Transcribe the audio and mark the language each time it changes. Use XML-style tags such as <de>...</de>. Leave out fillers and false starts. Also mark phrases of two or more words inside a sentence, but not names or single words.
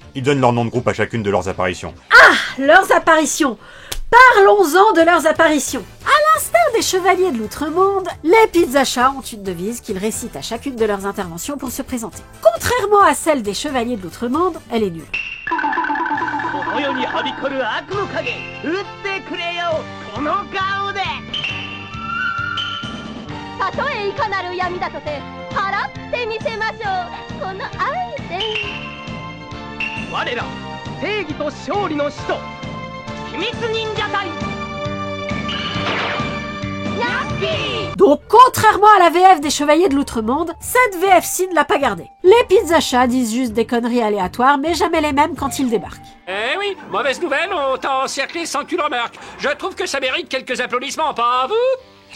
<fr>Ils donnent leur nom de groupe à chacune de leurs apparitions. Ah, leurs apparitions. Parlons-en de leurs apparitions. À l'instar des chevaliers de l'Outre-Monde, les Pizza Chats ont une devise qu'ils récitent à chacune de leurs interventions pour se présenter. Contrairement à celle des chevaliers de l'Outre-Monde, elle est nulle.</fr> <ja>たとえいかなる闇だとて払ってみせましょうこの愛で我ら正義と勝利の使徒秘密忍者隊</ja> <fr>Donc, contrairement à la VF des Chevaliers de l'Outre-Monde, cette VF-ci ne l'a pas gardée. Les Pizza Chats disent juste des conneries aléatoires, mais jamais les mêmes quand ils débarquent. Eh oui, mauvaise nouvelle, on t'a encerclé sans que tu le remarques. Je trouve que ça mérite quelques applaudissements, pas vous?</fr>